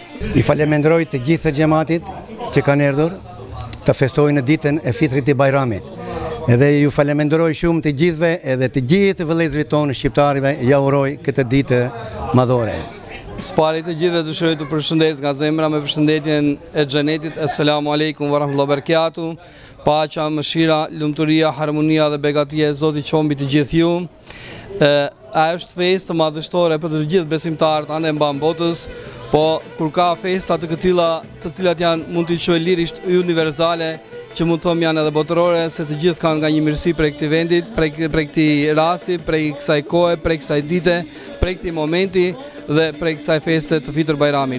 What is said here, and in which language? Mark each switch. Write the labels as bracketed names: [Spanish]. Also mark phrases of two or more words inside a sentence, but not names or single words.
[Albanian] I falenderoj të gjithë xhamatit që kanë ardhur të festojnë ditën e Fitrit të Bajramit. Edhe ju falenderoj shumë të gjithëve, edhe të gjithë vëllezërit tonë shqiptarëve, ja uroj këtë ditë madhore. Spari të gjithë dëshiroj të përshëndes nga zemra me përshëndetjen e xhenetit. [Arabic] السلام عليكم ورحمة الله وبركاته. [Albanian] Paqja, mëshira, lumturia, harmonia dhe begatia e Zotit qoftë mbi të gjithë ju. Është festë madhështore për të gjithë besimtarët ande mban botës, po kur ka festa të cilat janë mund të quhen lirisht universale, që mund të thom janë edhe botërore, se të gjithë kanë nga një mirësi prej këtij vendit, prej këtij rasti, prej kësaj kohe, prej kësaj dite, prej këtij momenti dhe prej kësaj feste të Fitër Bajramit.